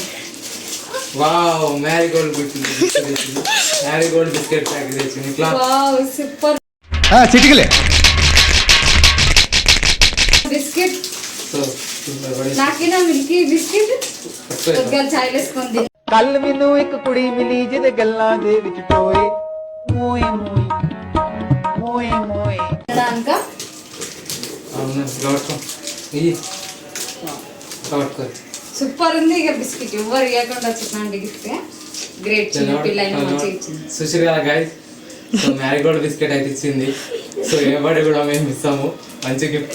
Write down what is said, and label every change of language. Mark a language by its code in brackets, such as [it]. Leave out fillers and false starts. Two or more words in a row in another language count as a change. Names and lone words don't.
[te] వావ్ మ్యారీగోల్డ్ తెచ్చింది. మ్యారీగోల్డ్ [en] biscuit packet [te] తెచ్చింది. ఇట్లా సూపర్ చిటికలే బిస్కెట్ సో నాకేనా [en] milky biscuit [te] కొద్దిగా చాయ్ వేసుకొని తిను. [pa] ਕੱਲ ਮੈਨੂੰ ਇੱਕ ਕੁੜੀ ਮਿਲੀ ਜਿਹਦੇ ਗੱਲਾਂ ਦੇ ਵਿੱਚ ਟੋਏ ਮੋਏ ਮੋਏ ਮੋਏ ਮੋਏ [te] తినడానికా? సూపర్ ఉంది ఇక బిస్కెట్ ఎవరు ఇవ్వకుండా వచ్చిందండి [en] gift great [te] చిన్న పిల్ల అయినా మంచిగా ఇచ్చింది. చూసారు కదా [en] guys, so Marigold biscuit [te] అయితే ఇచ్చింది. సో ఎవరి కూడా మేము ఇస్తాము మంచి గిఫ్ట్.